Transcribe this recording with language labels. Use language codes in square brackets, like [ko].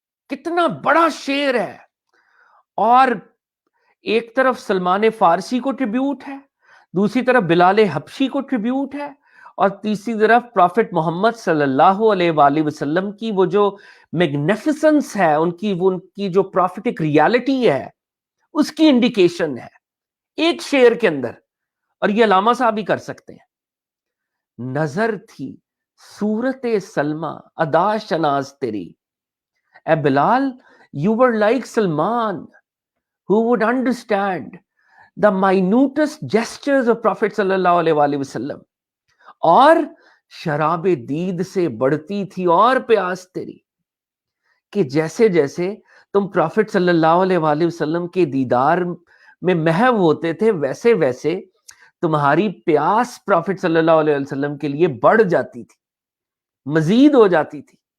[ur] کتنا بڑا شعر ہے. اور ایک طرف سلمان فارسی کو ٹریبیوٹ ہے، دوسری طرف بلال حبشی کو ٹریبیوٹ ہے، اور تیسری طرف پروفٹ محمد صلی اللہ علیہ وآلہ وسلم کی وہ جو میگنیفیسنس ہے، ان کی جو پروفیٹک ریالٹی ہے اس کی انڈیکیشن ہے ایک شعر کے اندر. اور یہ علامہ صاحب بھی کر سکتے ہیں. نظر تھی صورت سلمہ ادا شناس تیری، اے بلال [en] you were like Salman who would understand the minutest gestures of Prophet sallallahu alaihi وآلہ وسلم. [ur] اور شراب دید سے بڑھتی تھی اور پیاس تیری، کہ جیسے جیسے تم پروفٹ صلی اللہ علیہ وآلہ وسلم کے دیدار میں محو ہوتے تھے ویسے ویسے تمہاری پیاس پروفٹ صلی اللہ علیہ وسلم کے لیے بڑھ جاتی تھی، مزید ہو جاتی تھی.